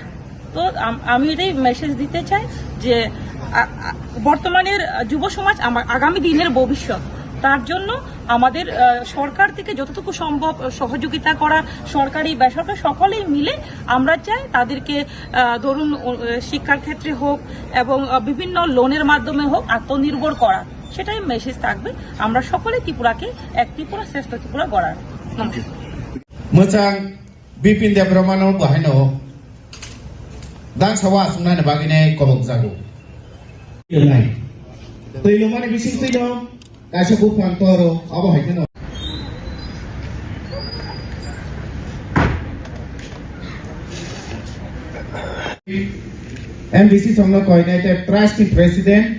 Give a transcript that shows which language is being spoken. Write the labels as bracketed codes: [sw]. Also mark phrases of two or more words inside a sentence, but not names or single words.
[bn] তো আমি এটাই মেসেজ দিতে চাই যে বর্তমানের যুব সমাজ আগামী দিনের ভবিষ্যৎ, তার জন্য আমাদের সরকার থেকে যতটুকু সম্ভব সহযোগিতা করা, সরকারি বেসরকারি সকলেই মিলে আমরা চাই তাদেরকে ধরুন শিক্ষার ক্ষেত্রে হোক এবং বিভিন্ন লোনের মাধ্যমে হোক আত্মনির্ভর করা, সেটাই মেসেজ থাকবে। আমরা সকলে ত্রিপুরাকে এক ত্রিপুরা শ্রেষ্ঠ ত্রিপুরা গড়ার। নমস্কার। [trp] मोजां बिपिन देबबर्मानो बाहायनो दां सावा सुनाय बागिने कबक जागो लाइ तैलो माने बिसिं तैलो कासे बु फांतरो अब हायनो एमडीसी संग कोइनाइटे [en] trust president